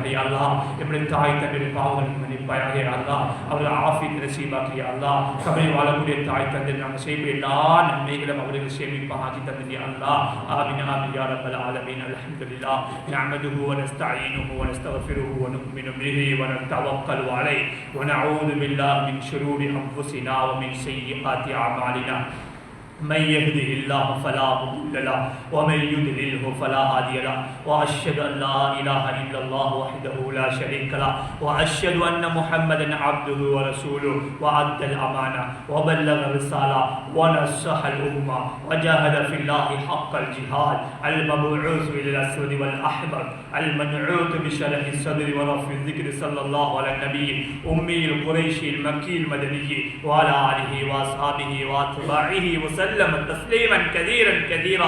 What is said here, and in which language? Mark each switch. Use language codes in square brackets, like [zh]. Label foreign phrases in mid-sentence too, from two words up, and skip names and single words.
[ar] يا الله [ta] எம்முடைய தாய் தந்தையுடைய பாவங்களை மன்னிப்பாயாக. [ar] يا الله [ta] அவர்கள் ஆஃபியத் நசீபாக்கு. [ar] يا الله [ta] கபரில் வாழக்கூடிய தாய் தந்தை நாங்கள் செய்ய எல்லா நன்மைகளும் அவர்கள் சேமிப்பாக ஆக்கி தந்தது. [ar] يا الله آمين آمين يا رب العالمين. الحمد لله نحمده و نستعينه و نستغفره و نؤمن به و نتوكل عليه و نعوذ بالله من شرور أنفسنا ومن سيئات أعمالنا من يهده الله فلا مضل له ومن يضلله فلا هادي له واشهد ان لا اله الا الله وحده لا شريك له واشهد ان محمدا عبده ورسوله وادى الامانه وبلغ الرساله ونصح الامه وجاهد في الله حق الجهاد المبعوث الى الاسود والاحمر المنعوت بشرح الصدر ورفع الذكر صلى الله على النبي امي القريشي المكي المدني وعلى اله واصحابه واتباعه وسلم تسليما كثيرا.